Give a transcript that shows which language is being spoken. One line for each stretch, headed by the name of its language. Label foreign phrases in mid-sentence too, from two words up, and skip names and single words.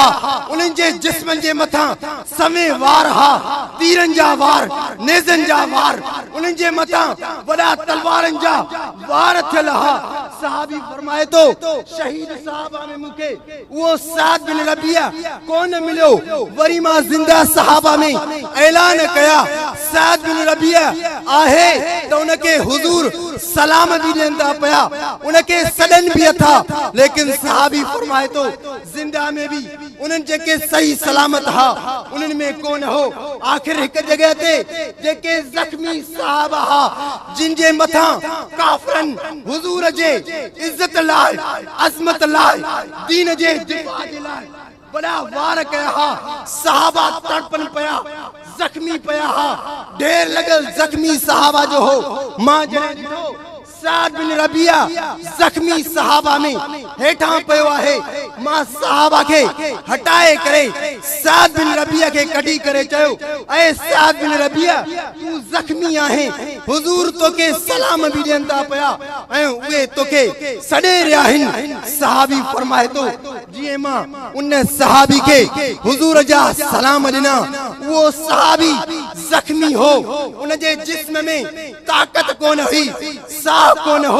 Sindhi: उन्हनि जे जिस्मनि जे मथां समे वार हा, तीरनि जा वार, नेज़नि जा वार, उन्हनि जे मथां वॾा तलवारनि जा वार थियल हा। सहाबी फरमाए तो, शहीद सहाबा में मूंखे उहो साद बिन रबिया कोन मिलियो। वरी मां ज़िंदा सहाबा में ऐलान कया साद बिन रबिया आहे त उनके हुजूर सलाम भी ॾींदा पिया, उनके सॾनि भी था। लेकिन सहाबी फरमाए तो, जिंदा में भी उन्हनि जेके सही सलामत हा उन्हनि में कोन हो। आखिर हिक जगह ते जेके जख्मी सहाबा हा जिन जे मथा काफरन हुजूर जे इज्जत लाइ, अज़मत लाइ, दीन जे दिफा जे लाइ बड़ा वार कया हा। सहाबा तड़पन पया, जख्मी पया हा। ढेर लगल जख्मी सहाबा जो हो। मां जॾहिं ॾिठो साद बिन रबिया जख्मी सहाबा में हेठां पियो आहे, मां सहाबा के हटाए करे साद बिन रबिया के कढी करे चयो, ऐ साद बिन रबिया तू जख्मी आहे, हुजूर तोखे सलाम भी ॾियंदा पिया ऐं उहे तोखे सॾे रहिया आहिनि। सहाबी फरमाए तो, जीअं मां उन सहाबी के हुजूर जा सलाम ॾिना, उहो सहाबी जख्मी हो। उन जे जिस्म में ताकत कोन हुई, साह कोन हो।